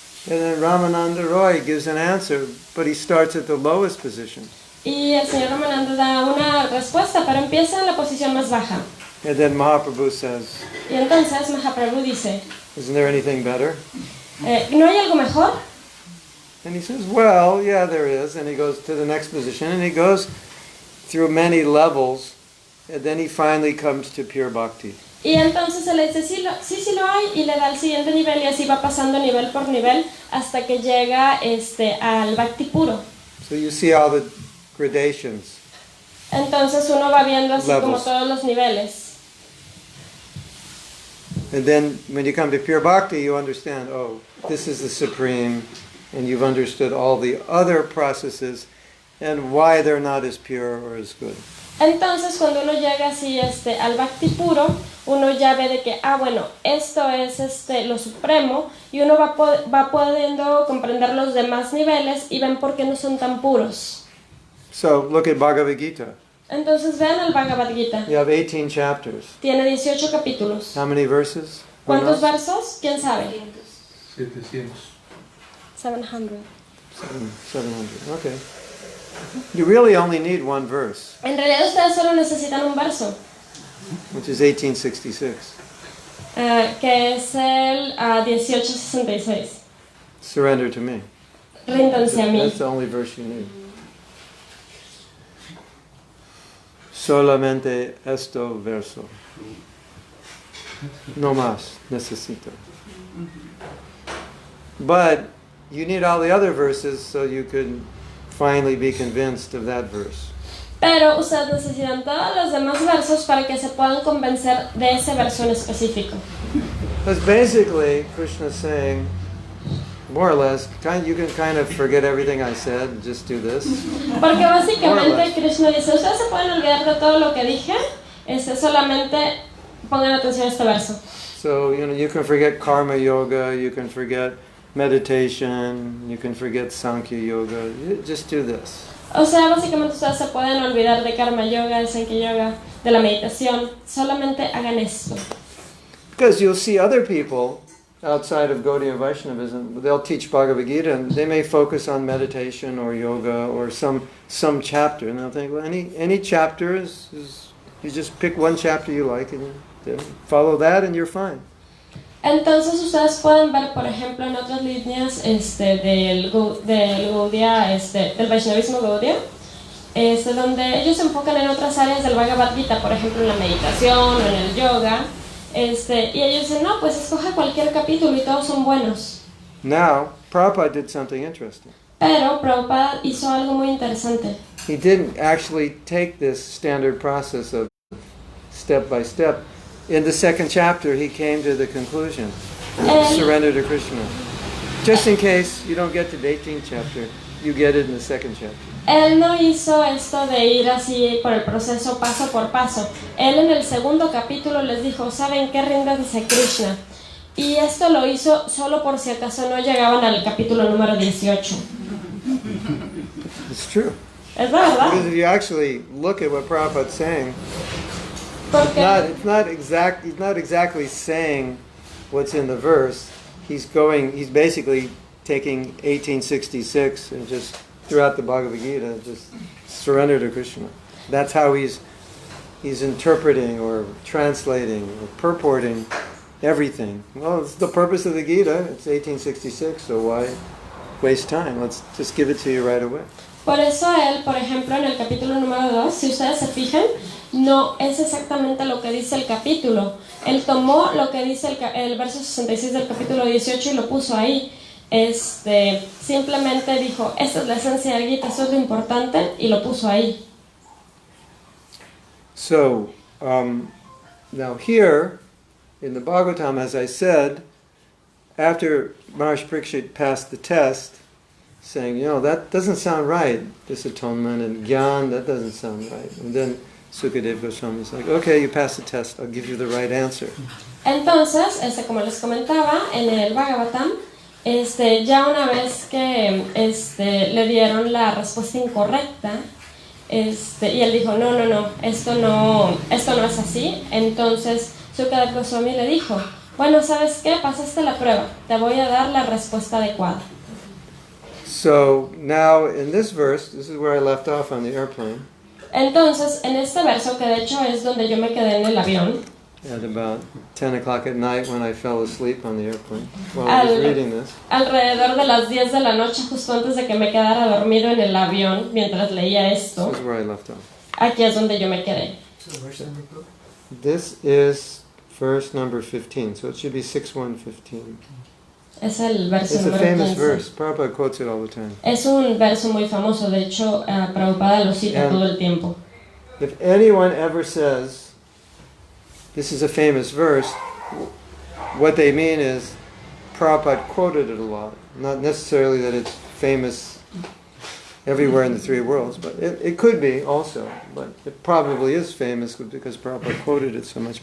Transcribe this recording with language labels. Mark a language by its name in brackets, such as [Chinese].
[English] And then Ramananda Roy gives an answer, but he starts at the lowest position. [Spanish] Y el señor Ramananda da una respuesta, pero empieza en la posición más baja. [English] And then Mahaprabhu says, [Spanish] y entonces Mahaprabhu dice, [English] isn't there anything better? [Spanish] ¿No hay algo mejor? [English] And he says, well, yeah, there is. And he goes to the next position, and he goes through many levels, and then he finally comes to pure bhakti. [Spanish] Y entonces él dice, sí lo hay, y le da el siguiente nivel, y así va pasando nivel por nivel, hasta que llega al bhakti puro. [English] So you see all the gradations. [Spanish] Entonces uno va viendo así [English] levels. [Spanish] Como todos los niveles. [English] And then when you come to pure bhakti, you understand, oh, this is the supreme, and you've understood all the other processes and why they're not as pure or as good. [Spanish] Entonces cuando uno llega así al bhakti puro, uno ya ve de que, bueno, esto es lo supremo, y uno va pudiendo comprender los demás niveles y ven por qué no son tan puros. [English] So look at Bhagavad Gita. [Spanish] Entonces vean el Bhagavad Gita. [English] You have 18 chapters. [Spanish] Tiene 18 capítulos. [English] How many verses? [Spanish] ¿Cuántos versos? ¿Quién sabe? [English] 700. [Spanish] 700. [English] 700. Okay. You really only need one verse. [Spanish] En realidad ustedes solo necesitan un verso. [English] Which is 1866. [Spanish] Que es el 1866. [English] Surrender to me. [Spanish] Ríndanse a mí. [English] That's the only verse you need. [Spanish] solamente esto verso. No más necesito. [English] But you need all the other verses so you could finally be convinced of that verse. [Spanish] Pero ustedes necesitan todos los demás versos para que se puedan convencer de ese verso en específico. [English] Because basically, Krishna is saying, more or less, you can kind of forget everything I said and just do this. [Spanish] Porque básicamente Krishna dice, ustedes se pueden olvidar de todo lo que dije, solamente pongan atención a este verso. [English] So, you can forget karma yoga, you can forget meditation, you can forget Sankhya yoga. Just do this. [Spanish] O sea, básicamente ustedes se pueden olvidar de karma yoga, de Sankhya yoga, de la meditación. Solamente hagan esto. [English] Because you'll see other people outside of Gaudiya Vaishnavism, they'll teach Bhagavad Gita and they may focus on meditation or yoga or some chapter, and they'll think, well, any chapter is you just pick one chapter you like and then follow that and you're fine. [Spanish] Entonces ustedes pueden ver, por ejemplo, en otras líneas del Gaudiya, del Vaishnavismo Gaudiya, donde ellos se enfocan en otras áreas del Bhagavad Gita, por ejemplo en la meditación o en el yoga, y ellos dicen, no, pues escoja cualquier capítulo y todos son buenos. [English] Now, Prabhupada did something interesting. [Spanish] Pero Prabhupada hizo algo muy interesante. [English] He didn't actually take this standard process of step by step. In the second chapter, he came to the conclusion, surrender to Kṛṣṇa. Just in case you don't get to the 18th chapter, you get it in the second chapter. [Spanish] Él no hizo esto de ir así por el proceso paso por paso. Él en el segundo capítulo les dijo, ¿saben qué? Ríndanse a Kṛṣṇa. Y esto lo hizo solo por si acaso no llegaban al capítulo número 18. [English] It's true. [Spanish] Es la verdad. [English] Because if you actually look at what Prabhupada's saying, he's not exactly saying what's in the verse. He's basically taking 1866 and just throughout the Bhagavad Gita, just surrender to Kṛṣṇa. That's how he's interpreting or translating or purporting everything. Well, it's the purpose of the Gita. It's 1866, so why waste time? Let's just give it to you right away. [Spanish] Por eso él, por ejemplo, en el capítulo número 2, si ustedes se fijan, no es exactamente lo que dice el capítulo. Él tomó lo que dice el verso 66 del capítulo 18 y lo puso ahí. Simplemente dijo, esta es la esencia del Gita, eso es lo importante, y lo puso ahí. [English] So, now here, in the Bhagavatam, as I said, after Maharishi Parikshit passed the test, saying, that doesn't sound right, this atonement and Gyan, that doesn't sound right. And then Sukadeva Goswami is like, okay, you passed the test, I'll give you the right answer. [Spanish] Entonces, como les comentaba, en el Bhagavatam, ya una vez que le dieron la respuesta incorrecta, y él dijo, no, esto no es así. Entonces Sukadeva Goswami le dijo, bueno, ¿sabes qué? Pasaste la prueba, te voy a dar la respuesta adecuada. [English] So now in this verse, this is where I left off on the airplane. [Spanish] Entonces, en este verso, que de hecho es donde yo me quedé en el avión, [English] at about 10 o'clock at night when I fell asleep on the airplane while I was reading this. [Spanish] Alrededor de las 10 de la noche, justo antes de que me quedara dormido en el avión mientras leía esto. [English] This is where I left off. [Spanish] Aquí es donde yo me quedé. [English] This is verse number 15, so it should be 6:115. [Spanish] Es el verso [English] It's a [Spanish] número [English] famous [Spanish] 15. [English] verse. Prabhupada quotes it all the time. [Spanish] Es un verso muy famoso, de hecho, Prabhupada lo cita todo el tiempo. [English] If anyone ever says, this is a famous verse, what they mean is Prabhupada quoted it a lot. Not necessarily that it's famous everywhere in the three worlds, but it could be also. But it probably is famous because Prabhupada quoted it so much.